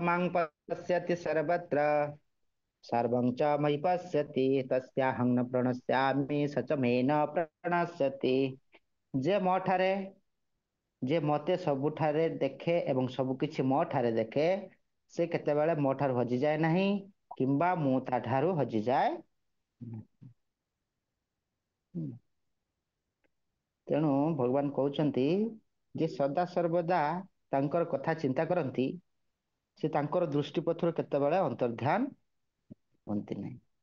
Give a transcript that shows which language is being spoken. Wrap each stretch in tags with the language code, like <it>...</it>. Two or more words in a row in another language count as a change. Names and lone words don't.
<sa>मां पश्यति सर्वत्र सर्वं च मयि पश्यति तस्याहं न प्रणश्यामि स च मे न प्रणश्यति।</sa> <or>जे ମୋ ଠାରେ ଯେ ମତେ ସବୁଠାରେ ଦେଖେ ଏବଂ ସବୁ କିଛି ମୋ ଠାରେ ଦେଖେ ସେ କେତେବେଳେ ମୋ ଠାରୁ ହଜିଯାଏ ନାହିଁ କିମ୍ବା ମୁଁ ତା ଠାରୁ ହଜିଯାଏ ନାହିଁ। ତେଣୁ ଭଗବାନ କହୁଛନ୍ତି ଯେ ସଦା ସର୍ବଦା ତାଙ୍କର କଥା ଚିନ୍ତା କରନ୍ତି ସେ ତାଙ୍କର ଦୃଷ୍ଟି ପଥରୁ କେତେବେଳେ ଅନ୍ତର୍ଧ୍ୟାନ ହୁଅନ୍ତି ନାହିଁ।</or>